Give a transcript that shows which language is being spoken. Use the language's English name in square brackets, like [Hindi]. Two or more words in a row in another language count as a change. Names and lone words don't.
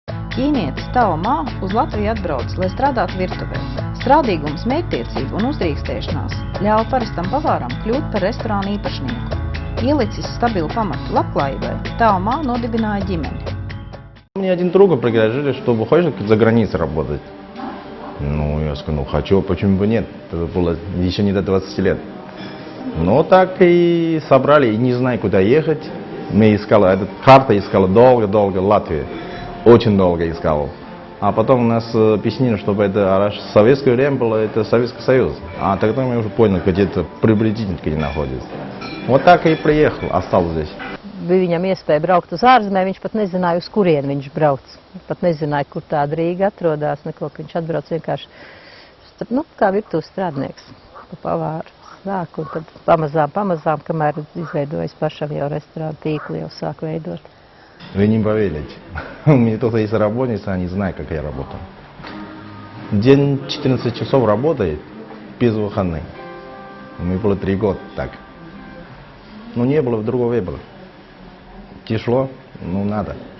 [Latvian] Ķīnietis Tao Ma uz Latviju atbrauc, lai strādātu virtuvē. Strādīgums, mērķtiecība un uzdrīkstēšanās ļauj parastam pavāram kļūt par restorānu īpašnieku. Ielicis stabilu pamatu labklājībai, Tao Ma nodibināja ģimeni. [Russian] Мне один друг предложили, чтобы хочешь за границей работать. Ну, я сказал, ну хочу, почему бы нет? Это было еще не до 20 лет. Ну, так и собрали, и не знаю, куда ехать. Мы искали, эта карта искала долго-долго, Латвию. Очень долго искал. А потом у нас объяснили, чтобы это советское время было, это Советский Союз. А тогда мы уже поняли, где-то приблизительно где находится. Вот так и приехал, остался здесь. [Latvian] Bija viņam iespēja braukt uz ārzemēm, viņš pat nezināja, uz kurien viņš brauc. Pat nezināja, kur tāda Rīga atrodas, neko, ka viņš atbrauc vienkārši, kā virtuves strādnieks, pa pavāru sāk, un tad pamazām, kamēr izveidojas pašam jau restorānu tīklu, jau sāk veidot. [Russian] Вы не поверите, у меня тоже есть работница, они знают, как я работаю. День 14 часов работает, без выходных. У меня было 3 года так. Но не было, другого не было. Тяжело, ну надо.